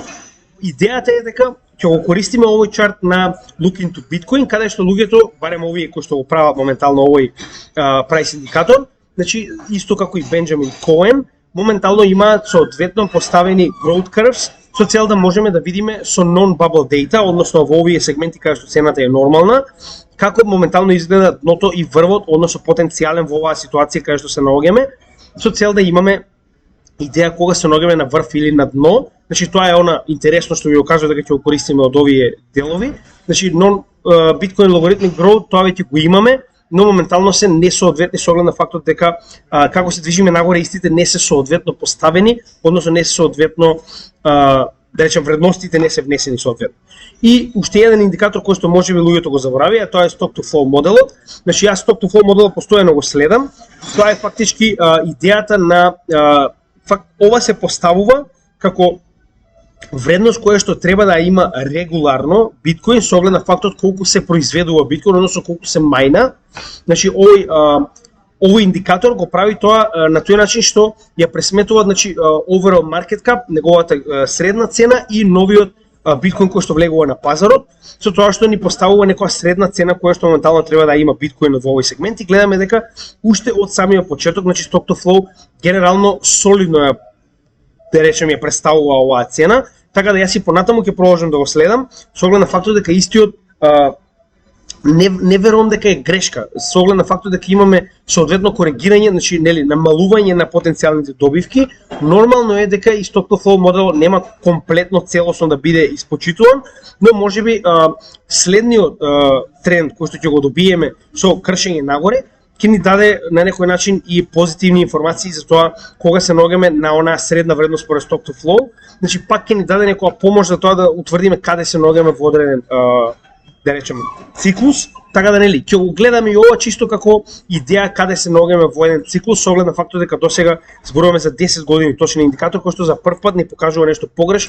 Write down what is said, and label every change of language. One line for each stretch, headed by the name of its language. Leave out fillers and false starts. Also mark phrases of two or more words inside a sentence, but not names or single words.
Macedonian: Идејата е дека ќе го користиме овој чарт на Look into Bitcoin, каде што луѓето, барем овие кои што го прават моментално овој прайс индикатор, значи исто како и Бенџамин Коен, моментално имаат соодветно поставени
English: Growth Curves
Macedonian: со цел да можеме да видиме со
English: non-bubble data,
Macedonian: односно во овие сегменти каде што цената е нормална, како моментално изгледа дното и врвот, односно потенцијален во оваа ситуација каде што се наоѓаме, со цел да имаме идеја кога се наоѓаме на врв или на дно. Значи тоа е она интересно што ви го кажав дека ќе го користиме од овие делови. Значи Bitcoin Logarithmic Growth тоа веќе го имаме, но моментално се несоодветни со оглед на фактот дека како се движиме нагоре истите не се соодветно поставени, односно не се соодветно да речем вредностите не се внесени соодветно. И уште еден индикатор кој што можеби луѓето го заборавија, тоа е
English: stock to flow
Macedonian: моделот. Значи јас
English: stock to flow
Macedonian: моделот постојано го следам. Тоа е фактички идејата на ова се поставува како вредност која што треба да има регуларно биткоин со оглед на фактот колку се произведува биткоин, односно колку се мајна. Значи овој индикатор го прави тоа на тој начин што ја пресметува, значи
English: overall market cap,
Macedonian: неговата средна цена и новиот биткоин кој што влегува на пазарот, со тоа што ни поставува некоја средна цена која што моментално треба да има биткоин во овој сегмент. И гледаме дека уште од самиот почеток, значи
English: stock to flow
Macedonian: генерално солидно ја да речем ја представува оваа цена, така да јас и понатаму ќе продолжам да го следам со оглед на фактот дека истиот не верувам дека е грешка, со оглед на фактот дека имаме соодветно коригирање, значи нели намалување на потенцијалните добивки. Нормално е дека и
English: stock to flow
Macedonian: моделот нема комплетно целосно да биде испочитуван, но можеби следниот тренд кој што ќе го добиеме со кршење нагоре ќе ни даде на некој начин и позитивни информации за тоа кога се наоѓаме на онаа средна вредност според
English: stock to flow.
Macedonian: Значи пак ќе ни даде некоја помош за тоа да утврдиме каде се наоѓаме во одреден да речем циклус, така да нели ќе го гледаме и ова чисто како идеја каде се наоѓаме во еден циклус со оглед на фактот дека досега зборуваме за 10 години точен индикатор кој што за прв пат ни покажува нешто погрешно.